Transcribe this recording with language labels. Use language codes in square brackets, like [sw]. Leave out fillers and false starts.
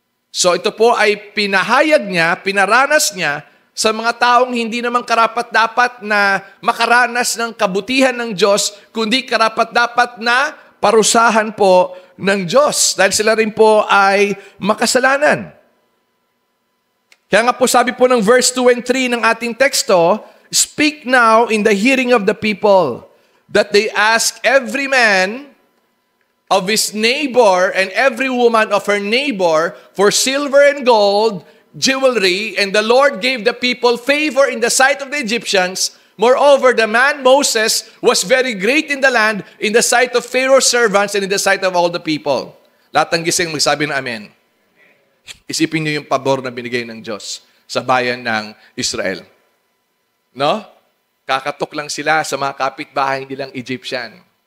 [tl] So ito po ay pinahayag niya, pinaranas niya sa mga taong hindi naman karapat-dapat na makaranas ng kabutihan ng Diyos, kundi karapat-dapat na parusahan po ng Diyos dahil sila rin po ay makasalanan. Kaya nga po sabi po ng verse 2 and 3 ng ating teksto, [en] "Speak now in the hearing of the people, that they ask every man of his neighbor and every woman of her neighbor for silver and gold, jewelry, and the Lord gave the people favor in the sight of the Egyptians. Moreover, the man Moses was very great in the land, in the sight of Pharaoh's servants, and in the sight of all the people." [tl] Lahat ng gising magsabi ng amen. Isipin niyo yung pabor na binigay ng Diyos sa bayan ng Israel. No? Kakatok lang sila sa mga kapitbahay nilang Egyptian.